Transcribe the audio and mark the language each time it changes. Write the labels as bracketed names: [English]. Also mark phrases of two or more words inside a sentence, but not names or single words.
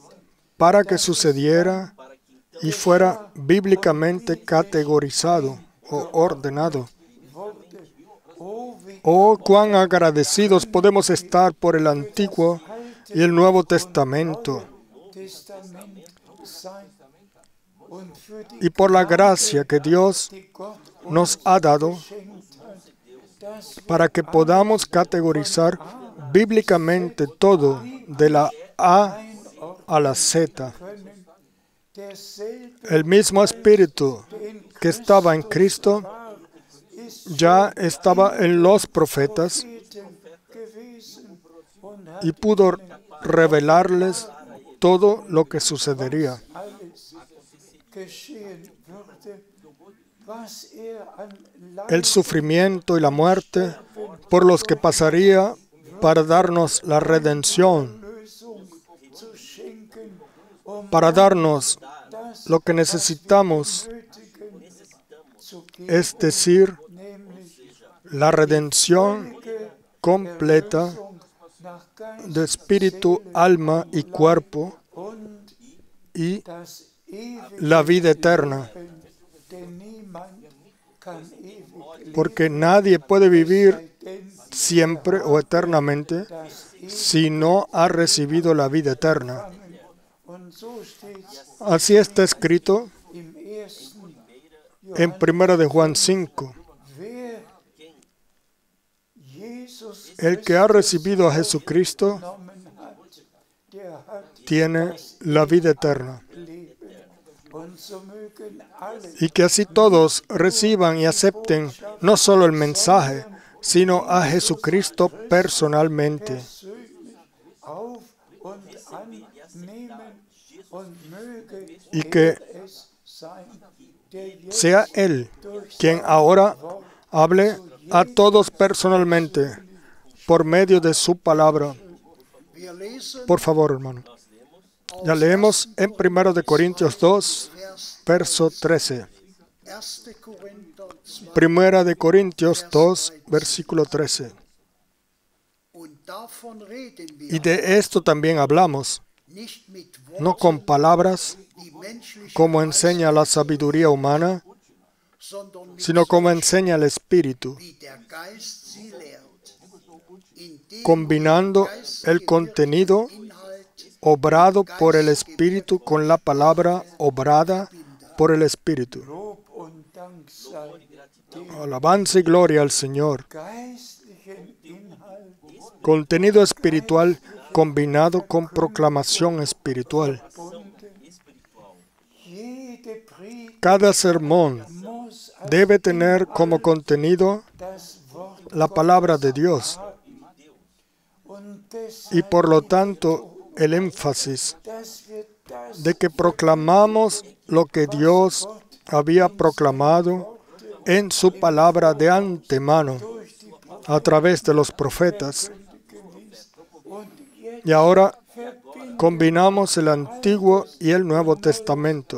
[Spanish] para que sucediera y fuera bíblicamente categorizado o ordenado. [German] wurde. Oh, wie [Spanish] Oh, cuán agradecidos podemos estar por el Antiguo y el Nuevo Testamento [German] Testament sein. Und für die [Spanish] y por la gracia que Dios [German] die Gott [Spanish] nos ha dado [German] geschenkt hat, dass wir [Spanish] para que podamos categorizar bíblicamente todo de la A [German] einordnen [Spanish] a la Z. [German] können. Derselbe, [Spanish] El mismo Espíritu [German] den [Spanish] que estaba en Cristo [German] war, ist [Spanish] ya estaba en los profetas [German] Propheten gewesen und hat [Spanish] y pudo revelarles todo lo que sucedería. [German] alles geschehen würde, was an [Spanish] El sufrimiento y la muerte por los que pasaría para darnos la redención, [German] Lösung zu schenken, [Spanish] para darnos [German] das [Spanish] lo que necesitamos, [German] Nötigen zu geben, [Spanish] es decir, [German] nämlich [Spanish] la redención [German] Wege [Spanish] completa [German] Lösung nach Geist, [Spanish] de espíritu, alma y cuerpo [German] und [Spanish] y [German] das ewige [Spanish] la vida eterna, [German] Leben, denn niemand kann ewig leben, [Spanish] porque nadie puede vivir [German] sei denn [Spanish] siempre o eternamente [German] das [Spanish] si no ha recibido la vida eterna. [German] Evangelien. Und so steht [Spanish] Así está escrito [German] im 1. [Spanish] en 1 de Juan 5. [German] Wer Jesus [Spanish] El que ha recibido a Jesucristo [German] genommen hat, der hat [Spanish] tiene la vida eterna. [German] Leben. Und so mögen alle [Spanish] Y que así todos reciban y acepten no solo el mensaje, sino a Jesucristo personalmente. [German] persönlich auf und annehmen und möge [Spanish] Y que [German] es sein, der jetzt [Spanish] sea Él [German] durch [Spanish] quien ahora hable a todos personalmente por medio de su palabra. [German] Wir lesen [Spanish] Por favor, hermano. Ya leemos en 1 de Corintios 2, [German] Vers [Spanish] verso 13. [German] 1. Korinther 2 [Spanish] Primera de Corintios 2, versículo 13. [German] und davon reden wir [Spanish] Y de esto también hablamos, [German] nicht mit [Spanish] no con [German] Worten, [Spanish] palabras, [German] die menschliche [Spanish] como enseña la sabiduría humana, [German] sondern mit [Spanish] sino como enseña el Espíritu, [German] wie der Geist sie lehrt, indem [Spanish] combinando el contenido [German] Inhalt [Spanish] obrado por el Espíritu con la palabra obrada por el Espíritu. [German] Lob und Dank sei dem [Spanish] Alabanza y gloria al Señor. [German] geistlichen Inhalt [Spanish] Contenido espiritual combinado con proclamación espiritual. [German] gebunden. Jede Predigt [Spanish] Cada sermón [German] muss [Spanish] debe tener como contenido [German] das Wort [Spanish] la palabra de Dios [German] und [Spanish] y deshalb, por lo tanto el énfasis [German] dass wir das [Spanish] de que proclamamos lo que Dios había proclamado en su palabra de antemano [German] durch die [Spanish] a través de los profetas. [German] Propheten ist. Und jetzt [Spanish] Y ahora [German] verbinden [Spanish] combinamos el Antiguo y el Nuevo Testamento.